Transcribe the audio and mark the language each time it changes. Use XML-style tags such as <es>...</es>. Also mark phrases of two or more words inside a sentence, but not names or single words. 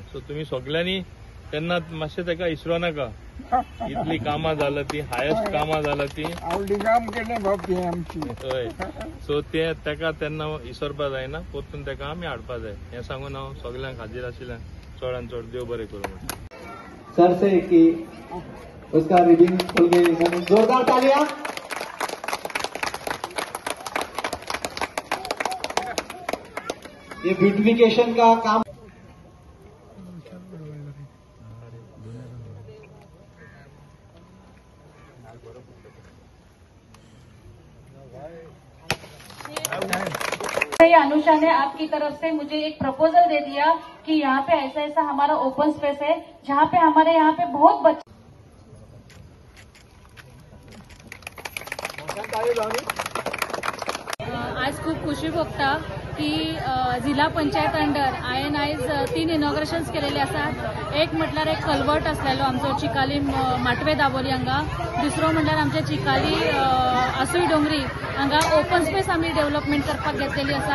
<kok>सो तुमी सगळ्यांनी तेन्ना मातशें तेका विसरो नाका. इतली कामां जालां ती हायेस्ट कामां जालां ती. हय. सो ते तेका तेन्ना विसरपा जायना. परतून तेका आमी हाडपा जाय. हें सांगून हांव सगळ्यांक हाजीर आशिल्ल्यांक चडांत चड देव बरें करूं.</kok> <hi>सर से कि उसका रिबिन खुल गई. जोरदार तालियां. ये ब्यूटिफिकेशन का काम अनुषा ने आपकी तरफ से मुझे एक प्रपोजल दे दिया कि यहाँ पे ऐसा ऐसा हमारा ओपन स्पेस है जहाँ पे हमारे यहाँ पे बहुत बच्चे.</hi> <kok>आज खूप खुशी भोगता की जिल्हा पंचायत अंडर आयन आयज 3 इनॉग्रेशन्स केलेले आसात. एक म्हटल्यार एक कल्वर्ट आसलेलो आमचो चिकाली माटवे दाबोली हांगा. दुसरो म्हटल्यार आमचे चिकाली आसुय डोंगरी हांगा ओपन स्पेस आमी डेव्हलपमेंट करपाक घेतलेली आसा.</kok>